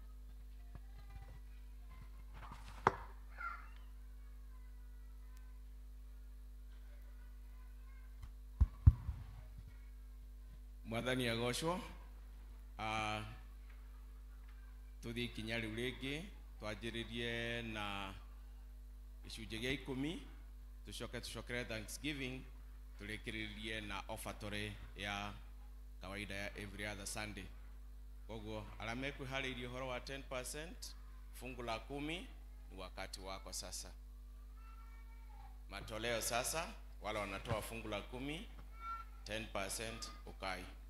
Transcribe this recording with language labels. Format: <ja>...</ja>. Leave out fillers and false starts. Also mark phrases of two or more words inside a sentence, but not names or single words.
<ki>Mwathani agocwo tuthi ikinya riu ringi twanjĩrĩrie na gĩcunjĩ gĩa 10 tucokere Thanksgiving tũrĩkĩrĩrie na offertory ya kawaida ya</ki> <en>every other Sunday.</en> <ki>Koguo arĩa mekwĩharĩirie ũhoro wa 10%</ki> <sw>fungu la 10 ni wakati wako sasa. Matoleo sasa, wale wanatoa fungu la 10 10% ukai.</sw>